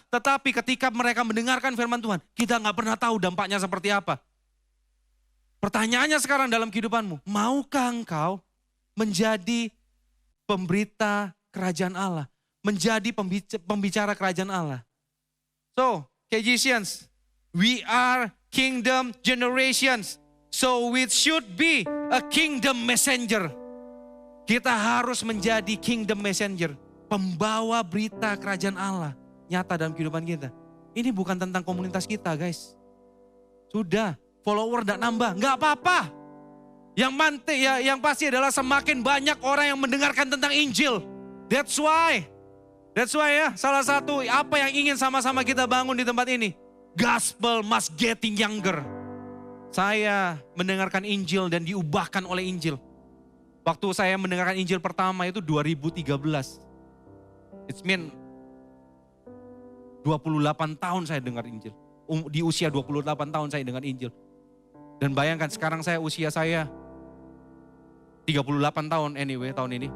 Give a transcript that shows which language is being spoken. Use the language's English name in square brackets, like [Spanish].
[Indonesian] Tetapi ketika mereka mendengarkan firman Tuhan, kita gak pernah tahu dampaknya seperti apa. Pertanyaannya sekarang dalam kehidupanmu. Maukah engkau menjadi pemberita kerajaan Allah, menjadi pembicara kerajaan Allah? [English] So, KGCians, we are kingdom generations. So we should be a kingdom messenger. [Indonesian] Kita harus menjadi kingdom messenger, pembawa berita kerajaan Allah nyata dalam kehidupan kita. Ini bukan tentang komunitas kita, guys. Sudah, follower gak nambah, gak apa-apa. Yang pasti adalah semakin banyak orang yang mendengarkan tentang Injil. [English] That's why [Indonesian] ya, salah satu apa yang ingin sama-sama kita bangun di tempat ini. [English] Gospel must getting younger. [Indonesian] Saya mendengarkan Injil dan diubahkan oleh Injil. Waktu saya mendengarkan Injil pertama itu 2013. [English] It's mean [Indonesian] 28 tahun saya dengar Injil. Di usia 28 tahun saya dengar Injil. Dan bayangkan sekarang usia saya 38 tahun anyway tahun ini.